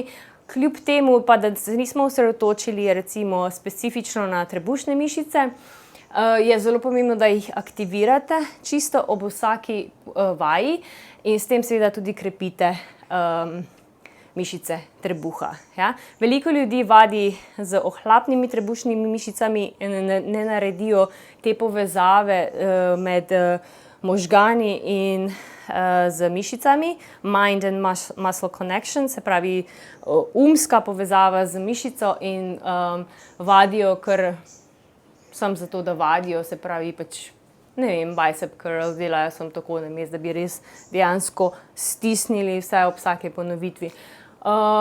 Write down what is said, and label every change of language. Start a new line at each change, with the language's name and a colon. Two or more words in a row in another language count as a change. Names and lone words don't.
Slovenian: Kljub temu pa, da se nismo osredotočili recimo specifično na trebušne mišice, je zelo pomembno, da jih aktivirate čisto ob vsaki vaji in s tem seveda tudi krepite mišice trebuha. Ja? Veliko ljudi vadi z ohlapnimi trebušnimi mišicami in ne naredijo te povezave med možgani in z mišicami,
English: mind and muscle connection,
Slovenian: se pravi umska povezava z mišico in vadijo kar samo zato, da vadijo, se pravi pač, ne vem,
English: bicep curl
Slovenian: delajo samo tako, namesto da bi res dejansko stisnili vse ob vsake ponovitvi.